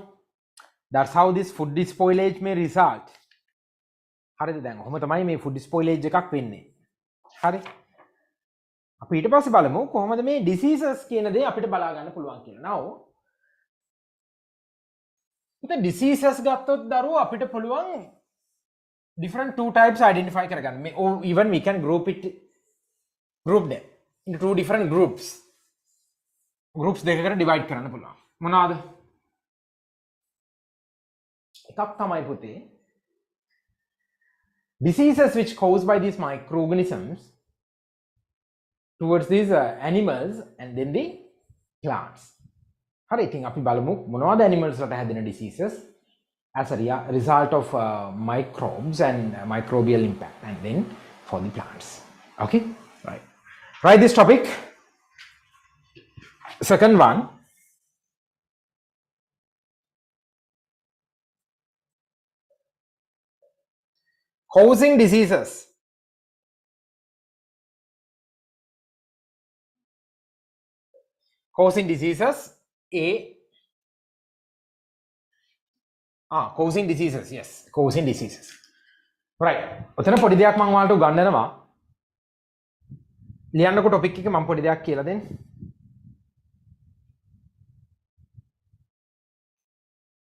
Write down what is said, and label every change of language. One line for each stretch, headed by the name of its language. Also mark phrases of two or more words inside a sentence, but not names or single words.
English: That's how this food spoilage may result.
Sinhala: හරිද දැන් ඔහොම තමයි මේ
English: food spoilage
Sinhala: එකක් වෙන්නේ. හරි. අපි ඊට පස්සේ බලමු කොහොමද මේ diseases කියන දේ අපිට බලා ගන්න පුළුවන් කියලා.
English: Now the diseases
Sinhala: ගත්තොත් දරුවෝ අපිට පුළුවන්
English: different two types identify කරගන්න. Or even we can group them into two different groups.
Sinhala: Groups දෙකකට divide කරන්න පුළුවන්. මොනවාද? එකක් තමයි පුතේ
English: diseases which caused by these microorganisms towards these animals and then the plants.
Sinhala: හරි ඉතින් අපි බලමු මොනවද
English: animals
Sinhala: වලට හැදෙන
English: diseases as a result of microbes and microbial impact, and then for the plants. Okay, right. Write this topic. Second one, causing diseases. Causing diseases. Causing diseases. Yes, causing diseases. Right.
Sinhala: ඔතන පොඩි දෙයක් මම ඔයාලට උගන්වනවා. ලියන්නකො ටොපික් එක මම පොඩි දෙයක් කියලා දෙන්න.